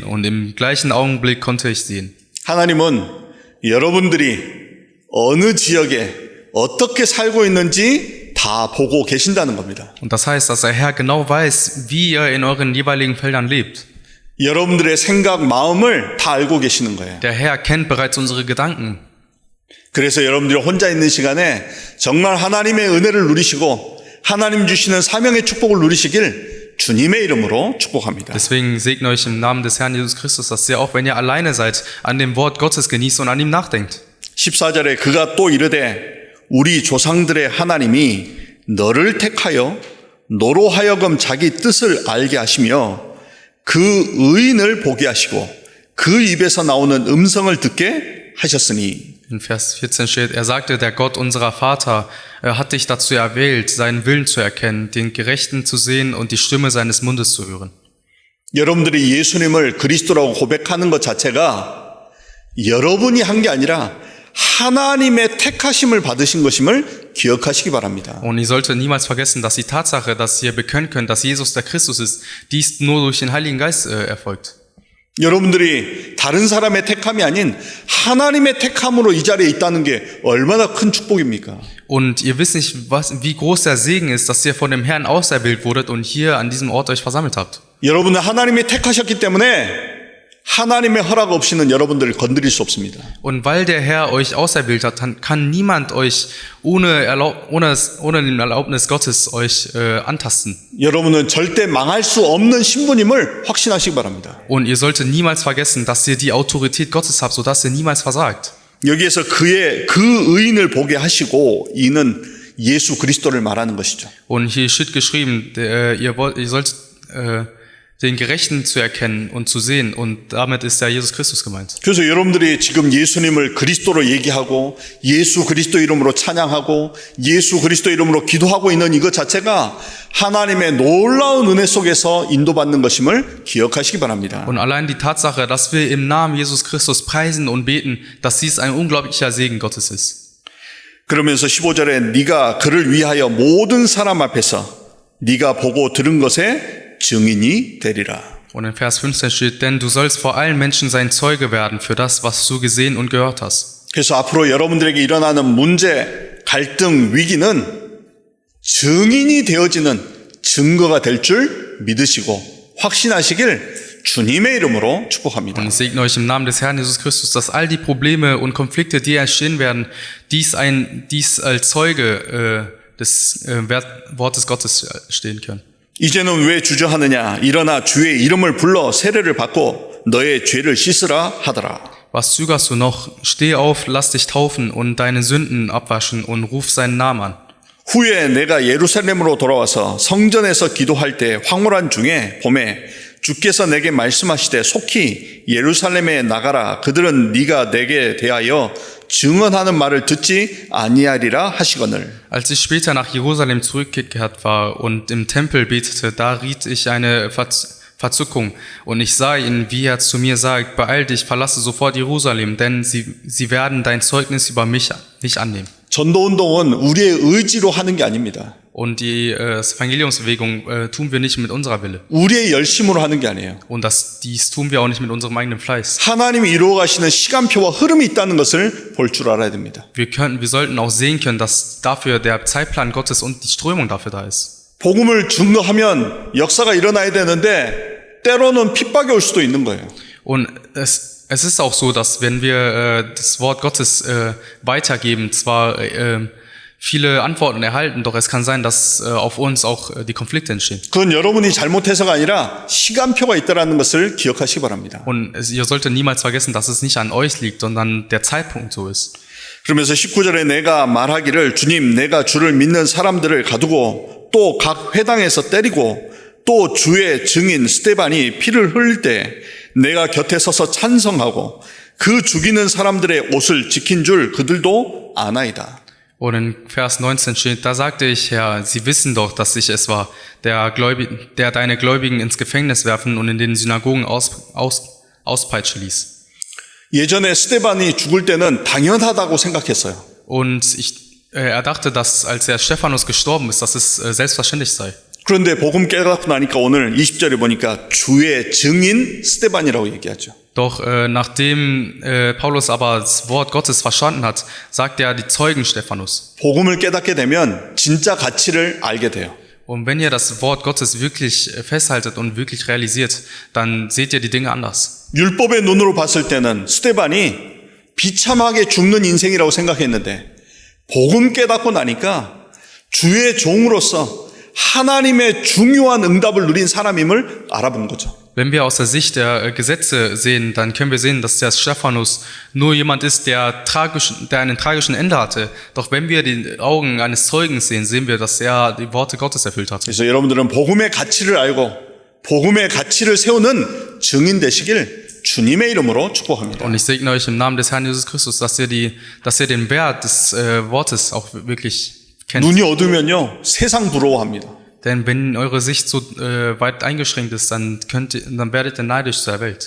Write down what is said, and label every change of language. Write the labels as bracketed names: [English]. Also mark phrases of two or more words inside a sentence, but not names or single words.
[German] Und im gleichen Augenblick konnte ich sehen. [Korean] 하나님은 여러분들이 어느 지역에 어떻게 살고 있는지 다 보고 계신다는 겁니다. [German] Und das heißt, dass der Herr genau weiß, wie ihr in euren jeweiligen Feldern lebt. [Korean] 여러분들의 생각, 마음을 다 알고 계시는 거예요. [German] Der Herr kennt bereits unsere Gedanken. [Korean] 그래서 여러분들이 혼자 있는 시간에 정말 하나님의 은혜를 누리시고 하나님 주시는 사명의 축복을 누리시길 주님의 이름으로 축복합니다. [German] Deswegen segne euch im Namen des Herrn Jesus Christus, dass ihr auch, wenn ihr alleine seid, an dem Wort Gottes genießt und an ihm nachdenkt. [Korean] 14절에 그가 또 이르되 우리 조상들의 하나님이 너를 택하여 너로 하여금 자기 뜻을 알게 하시며 그 의인을 보게 하시고 그 입에서 나오는 음성을 듣게 하셨으니. [German] In Vers 14 steht, er sagte, der Gott unserer Vater hat dich dazu erwählt, seinen Willen zu erkennen, den Gerechten zu sehen und die Stimme seines Mundes zu hören. [Korean] 여러분들이 예수님을 그리스도라고 고백하는 것 자체가 여러분이 한 게 아니라 하나님의 택하심을 받으신 것임을 기억하시기 바랍니다. [German] Und ihr solltet niemals vergessen, dass die Tatsache, dass ihr bekennen könnt, dass Jesus der Christus ist, dies nur durch den Heiligen Geist erfolgt. [Korean] 여러분들이 다른 사람의 택함이 아닌 하나님의 택함으로 이 자리에 있다는 게 얼마나 큰 축복입니까? [German] Und ihr wisst nicht, wie groß der Segen ist, dass ihr von dem Herrn auserwählt wurdet und hier an diesem Ort euch versammelt habt. [Korean] 여러분은 하나님이 택하셨기 때문에 하나님의 허락 없이는 여러분들을 건드릴 수 없습니다. [German] Und weil der Herr euch auserwählt hat, kann niemand euch ohne den Erlaubnis Gottes euch antasten. [Korean] 여러분은 절대 망할 수 없는 신분임을 확신하시기 바랍니다. [German] Und ihr solltet niemals vergessen, dass ihr die Autorität Gottes habt, sodass ihr niemals versagt. [Korean] 여기에서 그 의인을 보게 하시고 이는 예수 그리스도를 말하는 것이죠. [German] Und hier steht geschrieben, ihr sollt den Gerechten zu erkennen und zu sehen, und damit ist ja Jesus Christus gemeint. [Korean] 그래서 여러분들이 지금 예수님을 그리스도로 얘기하고 예수 그리스도 이름으로 찬양하고 예수 그리스도 이름으로 기도하고 있는 이것 자체가 하나님의 놀라운 은혜 속에서 인도받는 것임을 기억하시기 바랍니다. [German] Und allein die Tatsache, dass wir im Namen Jesus Christus preisen und beten, dass dies ein unglaublicher Segen Gottes ist. [Korean] 그러면서 15절에 네가 그를 위하여 모든 사람 앞에서 네가 보고 들은 것에 증인이 되리라. [German] Und in Vers 15 steht, denn du sollst vor allen Menschen sein Zeuge werden für das, was du gesehen und gehört hast. [Korean] 그래서 앞으로 여러분들에게 일어나는 문제, 갈등, 위기는 증인이 되어지는 증거가 될 줄 믿으시고 확신하시길 주님의 이름으로 축복합니다. [German] Und ich segne euch im Namen des Herrn Jesus Christus, dass all die Probleme und Konflikte, die entstehen werden, dies als Zeuge des Wortes Gottes stehen können. [Korean] 이제는 왜 주저하느냐? 일어나 주의 이름을 불러 세례를 받고 너의 죄를 씻으라 하더라. [German] Was zögerst du noch? Steh auf, lass dich taufen und deine Sünden abwaschen und ruf seinen Namen an. [Korean] 후에 내가 예루살렘으로 돌아와서 성전에서 기도할 때 황홀한 중에 봄에 주께서 내게 말씀하시되 속히 예루살렘에 나가라. 그들은 네가 내게 대하여 증언하는 말을 듣지 아니하리라 하시거늘. [German] Als ich später nach Jerusalem zurückgekehrt war und im Tempel betete, da riet ich eine Verzückung. Und ich sah ihn, wie er zu mir sagt, beeil dich, verlasse sofort Jerusalem, denn sie werden dein Zeugnis über mich nicht annehmen. [Korean] 전도운동은 우리의 의지로 하는 게 아닙니다. [German] Und die Evangeliumsbewegung tun wir nicht mit unserer Wille. [Korean] 우리의 열심으로 하는 게 아니에요. [German] Und dies tun wir auch nicht mit unserem eigenen Fleiß. [Korean] 하나님이 이루어 가시는 시간표와 흐름이 있다는 것을 볼 줄 알아야 됩니다. [German] Wir sollten auch sehen können, dass dafür der Zeitplan Gottes und die Strömung dafür da ist. [Korean] 복음을 증거하면 역사가 일어나야 되는데 때로는 핍박이 올 수도 있는 거예요. [German] Und es ist auch so, dass wenn wir das Wort Gottes weitergeben, zwar viele Antworten erhalten, doch es kann sein, dass auf uns auch die Konflikte entstehen. [Korean] 그건 여러분이 잘못해서가 아니라 시간표가 있다는 것을 기억하시기 바랍니다. [German] Und ihr solltet niemals vergessen, dass es nicht an euch liegt, sondern der Zeitpunkt so ist. [Korean] 그러면서 19절에 내가 말하기를 주님 내가 주를 믿는 사람들을 가두고 또 각 회당에서 때리고 또 주의 증인 스데반이 피를 흘릴 때 내가 곁에 서서 찬성하고 그 죽이는 사람들의 옷을 지킨 줄 그들도 아나이다. [German] Und in Vers 19 steht, da sagte ich, Herr, Sie wissen doch, dass ich es war, der deine Gläubigen ins Gefängnis werfen und in den Synagogen auspeitschen ließ. [Korean] 예전에 스데반이 죽을 때는 당연하다고 생각했어요. [German] Und er dachte, dass als der Stephanus gestorben ist, dass es selbstverständlich sei. [Korean] 그런데 복음 깨닫고 나니까 오늘 20절에 보니까 주의 증인 스데반이라고 얘기하죠. [German] Doch nachdem Paulus aber das Wort Gottes verstanden hat, sagt er die Zeugen Stephanus. [Korean] 복음을 깨닫게 되면 진짜 가치를 알게 돼요. [German] Und wenn ihr das Wort Gottes wirklich festhaltet und wirklich realisiert, dann seht ihr die Dinge anders. [Korean] 율법의 눈으로 봤을 때는 스데반이 비참하게 죽는 인생이라고 생각했는데 복음 깨닫고 나니까 주의 종으로서 하나님의 중요한 응답을 누린 사람임을 알아본 거죠. [German] Wenn wir aus der Sicht der Gesetze sehen, dann können wir sehen, dass der Stephanus nur jemand ist, der einen tragischen Ende hatte. Doch wenn wir die Augen eines Zeugens sehen, sehen wir, dass er die Worte Gottes erfüllt hat. [Korean] 그래서 여러분들은 복음의 가치를 알고 복음의 가치를 세우는 증인 되시길 주님의 이름으로 축복합니다. [German] Und ich segne euch im Namen des Herrn Jesus Christus, dass ihr den Wert des Wortes auch wirklich kennt. [Korean] 눈이 어두면요 세상 부러워합니다. [German] Denn wenn eure Sicht so weit eingeschränkt ist, dann werdet ihr neidisch zur Welt.